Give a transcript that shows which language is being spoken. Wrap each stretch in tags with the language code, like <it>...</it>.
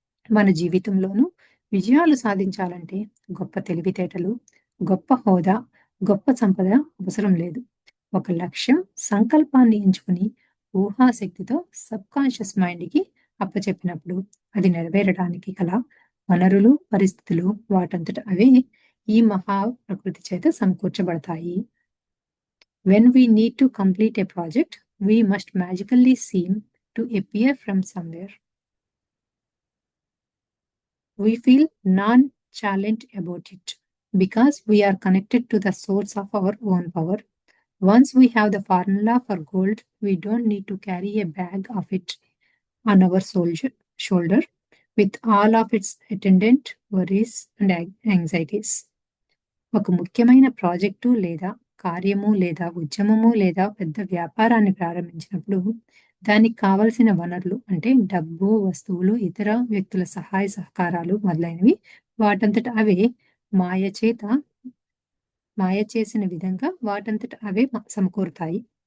<te>మన జీవితంలోనూ విజయాలు సాధించాలంటే గొప్ప తెలివితేటలు, గొప్ప హోదా, గొప్ప సంపద అవసరం లేదు. ఒక లక్ష్యం, సంకల్పాన్ని ఎంచుకుని ఊహాశక్తితో సబ్‌కాన్షియస్ మైండ్‌కి అప్పచెప్పినప్పుడు అది నెరవేరడానికి గల వనరులు, పరిస్థితులు వాటంతట అవే ఈ మహా ప్రకృతి చేత సమకూర్చబడతాయి.</te> <en>When we need to complete a project, we must magically seem to appear from somewhere. We feel nonchalant about it because we are connected to the source of our own power. Once we have the formula for gold, we don't need to carry a bag of it on our shoulder with all of its attendant worries and anxieties.</en> <te>ఒక ముఖ్యమైన project లేదా కార్యము లేదా ఉద్యమము లేదా పెద్ద వ్యాపారాన్ని ప్రారంభించినప్పుడు దానికి కావలసిన వనరులు అంటే డబ్బు, వస్తువులు, ఇతర వ్యక్తుల సహాయ సహకారాలు మొదలైనవి వాటంతట అవే మాయ చేత మాయ చేసిన విధంగా వాటంతట అవే సమకూరుతాయి.</te>